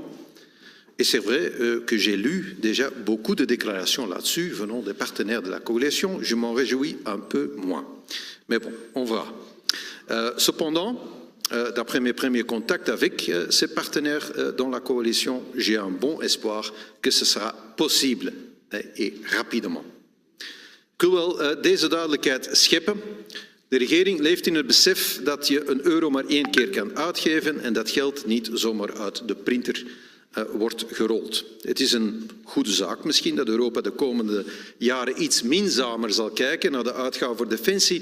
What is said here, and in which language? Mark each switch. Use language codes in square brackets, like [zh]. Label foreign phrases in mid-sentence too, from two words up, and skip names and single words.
[fr] Et c'est vrai que j'ai lu déjà beaucoup de déclarations là-dessus venant des partenaires de la coalition. Je m'en réjouis un peu moins. Mais bon, on verra. Cependant, d'après mes premiers contacts avec ces partenaires dans la coalition, j'ai un bon espoir que ce sera possible et rapidement. [nl] Ik wil wel deze duidelijkheid scheppen. De regering leeft in het besef dat je een euro maar 1 keer kan uitgeven en dat geld niet zomaar uit de printer wordt gerold. Het is een goede zaak misschien dat Europa de komende jaren iets minzamer zal kijken naar de uitgaven voor defensie.